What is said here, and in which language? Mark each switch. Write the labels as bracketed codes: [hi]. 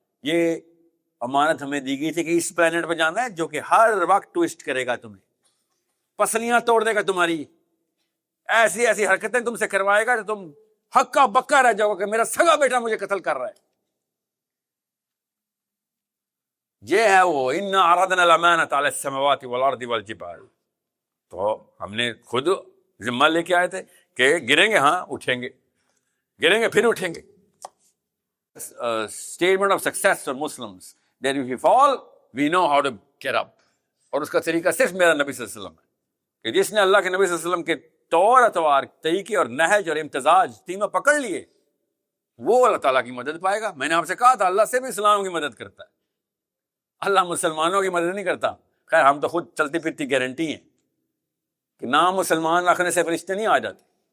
[ur] یہ امانت ہمیں دی گئی تھی کہ اس پلانٹ پہ جانا ہے جو کہ ہر وقت ٹوسٹ کرے گا تمہیں, پسلیاں توڑ دے گا تمہاری, ایسی ایسی حرکتیں تم سے کروائے گا کہ تم ہکا بکا رہ جاؤ گا کہ میرا سگا بیٹا مجھے قتل کر رہا ہے. یہ ہے وہ [ar] اِنَّا عَرَضْنَا الْأَمَانَةَ عَلَى السَّمَاوَاتِ وَالْأَرْضِ وَالْجِبَالِ. [ur] تو ہم نے خود ذمہ لے کے آئے تھے کہ گریں گے, ہاں اٹھیں گے, گریں گے پھر اٹھیں گے. [en] Statement of success for Muslims that if we fall we know how to get up. [ur] اور اس کا طریقہ صرف میرا نبی صلی اللہ علیہ وسلم ہے کہ جس نے اللہ کے نبی صلی اللہ علیہ وسلم کے طور اطوار, طریقے اور نہج اور امتزاج تینوں پکڑ لیے, وہ اللہ تعالیٰ کی مدد پائے گا. میں نے آپ سے کہا تھا اللہ سے بھی اسلام کی مدد کرتا ہے, اللہ مسلمانوں کی مدد نہیں کرتا. خیر ہم تو خود چلتی پھرتی گارنٹی ہیں کہ نام مسلمان رکھنے سے فرشتے نہیں آ جاتے.